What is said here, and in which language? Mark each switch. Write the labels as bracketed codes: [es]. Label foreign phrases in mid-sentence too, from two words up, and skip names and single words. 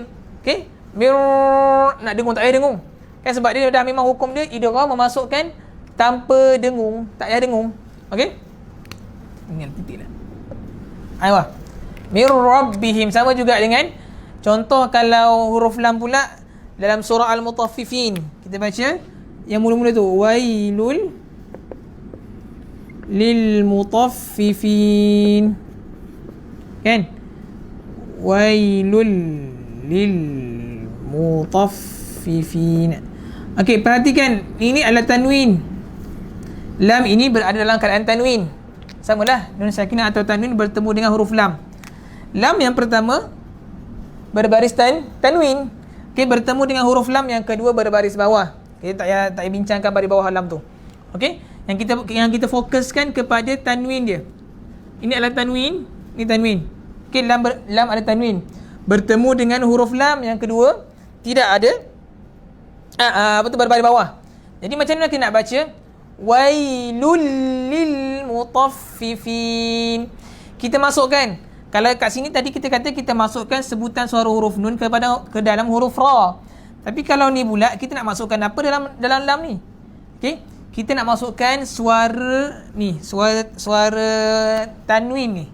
[ms] Okey, nak dengung tak payah dengung. Kan sebab dia dah memang hukum dia idgham memasukkan tanpa dengung, tak payah dengung. Okey? Ingat titik lah. Aywa. [ar] من ربهم [ms] sama juga dengan contoh kalau huruf lam pula dalam surah Al-Mutaffifin. Kita baca yang mula-mula tu [ar] ويل للمطففين. [ms] Kan? [ar] ويل للمطففين. [ms] Okey, perhatikan ini adalah tanwin. Lam ini berada dalam keadaan tanwin. Samalah [ar] نون ساكنة [ms] atau tanwin bertemu dengan huruf lam. Lam yang pertama berbaris tanwin. Okey, bertemu dengan huruf lam yang kedua berbaris bawah. Kita tak payah bincangkan baris bawah lam tu. Okey, yang kita fokuskan kepada tanwin dia. Ini adalah tanwin, ini tanwin. Okey, lam ada tanwin. Bertemu dengan huruf lam yang kedua tidak ada berbaris bawah. Jadi macam mana kita nak baca? [ar] ويل للمطففين. [ms] Kita masukkan, kalau kat sini tadi kita kata kita masukkan sebutan suara huruf nun ke dalam huruf ra. Tapi kalau ni pula kita nak masukkan apa dalam lam ni? Okey, kita nak masukkan suara ni, suara tanwin ni.